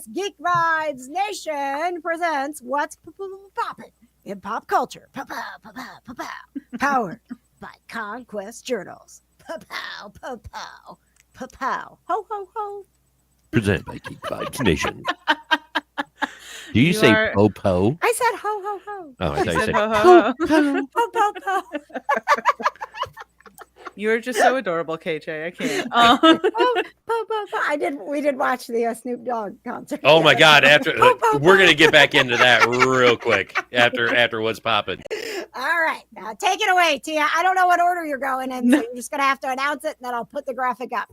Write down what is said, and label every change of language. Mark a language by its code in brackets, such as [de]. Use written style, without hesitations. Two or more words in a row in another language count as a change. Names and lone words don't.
[en] Geek Vibes Nation presents What's Poppin' in Pop Culture. Powered by ConQuest Journals. Pow, pow, pow, pow, pow. Ho, ho, ho. Presented by Geek Vibes Nation. Do you say po-po? I said ho, ho, ho. Oh, I thought you said ho, ho, ho. Ho, po, po. You're just so adorable, KJ. I can't. We did watch the Snoop Dogg concert. Oh my God! We're gonna get back into that real quick after what's popping. All right, now take it away, Tia. I don't know what order you're going in, so you're just gonna have to announce it, and then I'll put the graphic up.